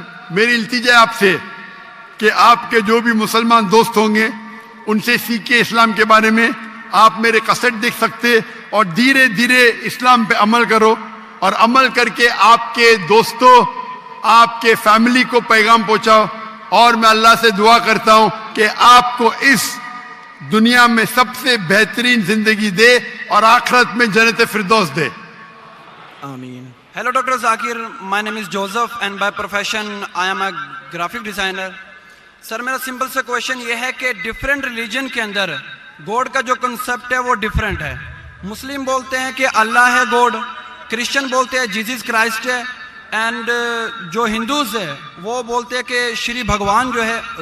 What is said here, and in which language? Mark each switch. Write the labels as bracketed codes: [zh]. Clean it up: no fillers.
[ur] میری التجا ہے آپ سے کہ آپ کے جو بھی مسلمان دوست ہوں گے ان سے سیکھیں اسلام کے بارے میں۔ آپ میرے کیسٹ دیکھ سکتے اور دھیرے دھیرے اسلام پہ عمل کرو، اور عمل کر کے آپ کے دوستوں، آپ کے فیملی کو پیغام پہنچاؤ۔ اور میں اللہ سے دعا کرتا ہوں کہ آپ کو اس دنیا میں سب سے بہترین زندگی دے اور آخرت میں جنت فردوس دے۔ [en] آمین۔ Hello Dr. Zakir, my name is Joseph and by profession I am a graphic designer. [ur] سر میرا سمپل سا کویشچن یہ ہے کہ ڈیفرنٹ ریلیجن کے اندر گوڈ کا جو کنسپٹ ہے وہ ڈیفرنٹ ہے۔ مسلم بولتے ہیں کہ اللہ ہے گوڈ، کرسچن بولتے ہیں جیزس کرائسٹ ہے، اینڈ جو ہندوز ہے وہ بولتے ہیں کہ شری بھگوان جو ہے